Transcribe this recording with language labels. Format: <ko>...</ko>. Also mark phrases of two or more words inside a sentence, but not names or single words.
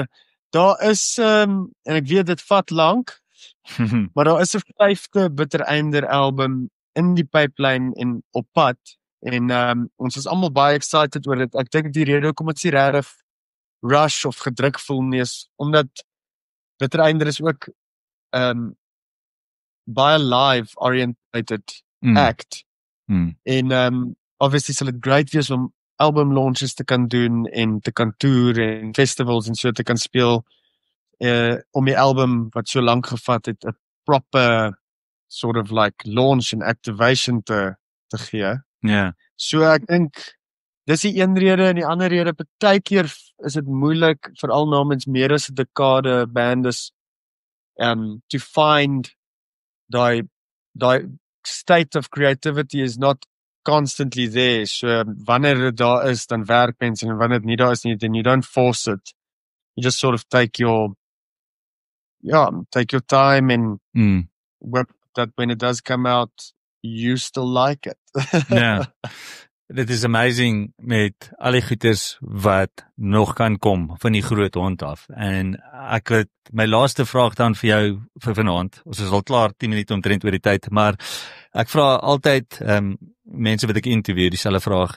<af>Daar is, en ek weet dit vat lank, maar daar is 'n 5de Bitter Einder album in die pipeline en op pad. En ons is almal baie excited oor dit. Ek dink die rede hoekom dit se regtig rush of gedruk voel nie is omdat Bitter Einder is ook baie</af> <en>live oriented act.</en> <af>En obviously sal dit great wees om</af> <en>album launches</en> <af>te kan doen en te kan tour en festivals en so te kan speel om die album wat so lank gevat het 'n</af> <en>proper sort of launch and activation</en> <af>te gee. Ja. So ek dink dis die een rede, en die ander rede, partykeer is dit moeilik, veral namens meer as 'n dekade bandes</af> <en>to find</en> <af>die</af> <en>state of creativity is not constantly there.</en> <af>So wanneer dit daar is, dan werk mense, en wanneer dit nie daar is nie,</af> <en>then you don't force it. You just sort of take your time and work that when it does come out, you still like it.</en> <af>Ja. Dit is amazing met al die goeters wat nog kan kom van die groot hond af. En ek het my laaste vraag dan vir jou vir vanaand. Ons is al klaar 10 minute omtrent oor die tyd, maar ek vra altyd mense wat ek interview dieselfde vraag.</af>